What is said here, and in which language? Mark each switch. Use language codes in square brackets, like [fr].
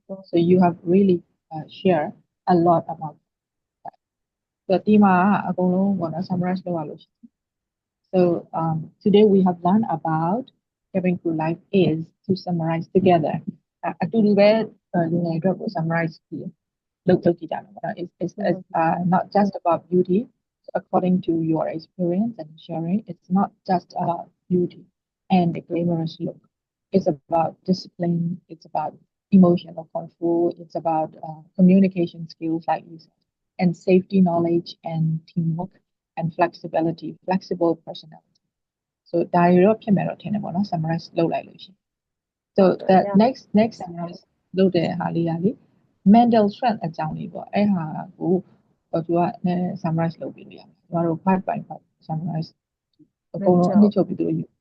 [en] So you have really shared a lot about that. So [my] ဒီမှာအကုန်လုံးပေါ့နော် summarize လုပ်ရလို့ရှိတယ် [en] So today we have learned about cabin crew life is to summarize together. [my] အတူတူပဲလူငယ်အတွက်ကို summarize ပြီးလုပ်ကြည့်ကြမယ်ပေါ့နော် [en] It's not just about beauty. So according to your experience and sharing, it's not just about beauty and the glamorous look. It's about discipline. It's about emotional control. It's about communication skills, like you said, and safety knowledge and teamwork and flexibility, flexible personality. [my] So ဒါတွေတော့ဖြစ်မယ်တော့ထင်တယ်ပေါ့နော် summarize လုပ်လိုက်လို့ရှိရင် So the next summarize လုပ်တဲ့ဟာလေးကလေ mental strength အကြောင်းလေးပေါ့အဲ့ဟာကိုသူက summarize လုပ်ပြီးလို့ရမယ်ကျမတို့ 5 by 5 summarize အကုန်လုံးအနှစ်ချုပ်ပြီးလို့